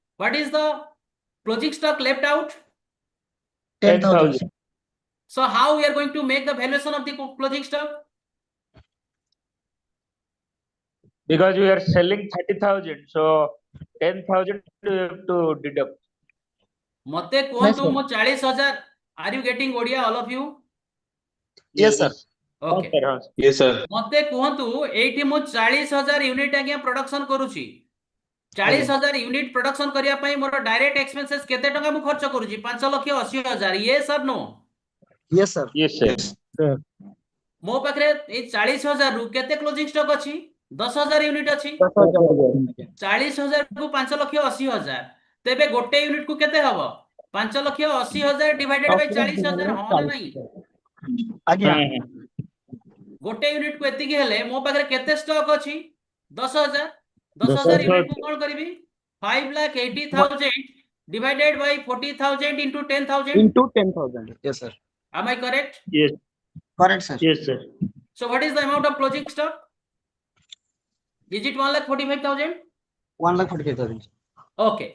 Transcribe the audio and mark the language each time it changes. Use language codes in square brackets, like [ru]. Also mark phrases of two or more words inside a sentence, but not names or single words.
[en] What is the closing stock left out? 10,000, sir. So how we are going to make the valuation of the closing stock? Because we are selling 30,000, so 10,000 you have to deduct. [or] ମତେ [en] Yes, [or] କହତୁ [en] sir. [or] ମୋ 40,000. [en] Are you getting Odia, all of you? Yes, sir. Okay. Yes, sir. Yes, sir. [or] ମତେ କହତୁ ଏଠି ମୋ 40,000 ୟୁନିଟ ଆଜ୍ଞା ପ୍ରୋଡକ୍ସନ କରୁଛି. 40,000 [en] unit production [or] କରିବା ପାଇଁ ମୋର [en] direct expenses [or] କେତେ ଟଙ୍କା ମୁଁ ଖର୍ଚ୍ଚ କରୁଛି? 5,80,000. [en] Yes or no? Yes, sir. Yes, sir. Sir, [or] ମୋ ପାଖରେ ଏ 40,000 ରୁ କେତେ [en] closing stock [or] ଅଛି? 10,000 ୟୁନିଟ ଅଛି. 40,000 କୁ 5,80,000. ତେବେ ଗୋଟେ ୟୁନିଟ କୁ କେତେ ହବ? 5,80,000 [en] divided by [or] 40,000. ହଁ ନା ନାହିଁ? Agya. ଗୋଟେ ୟୁନିଟ କୁ ଏତିକି ହେଲେ ମୋ ପାଖରେ କେତେ ଷ୍ଟକ ଅଛି? 10,000. 10,000 ୟୁନିଟ କୁ କଣ କରିବି? 5,80,000 [en] divided by 40,000 into 10,000. Into 10,000. Yes, sir. Am I correct? Yes, Correct, sir. yes, sir. So what is the amount of closing stock? Is it 1,45,000? 1,45,000. Okay.